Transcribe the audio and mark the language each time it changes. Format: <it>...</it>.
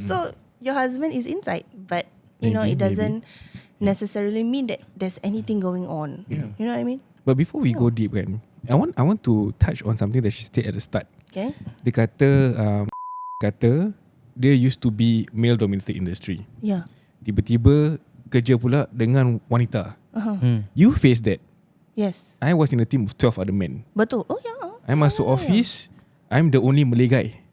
<en>So your husband is inside. But you know, it doesn't necessarily mean that there's anything going on. Yeah. You know what I mean? But before we go deep kan, I want to touch on something that she said at the start. Okay.</en> <ms>Dia kata dia</ms> <en>used to be male dominated industry. Yeah.</en> <ms>Tiba-tiba kerja pula dengan wanita.</ms> <en>You face that. Yes. I was in a team of 12 other men. Betul. Oh yeah. I masuk office, I'm the only Malay guy.</en>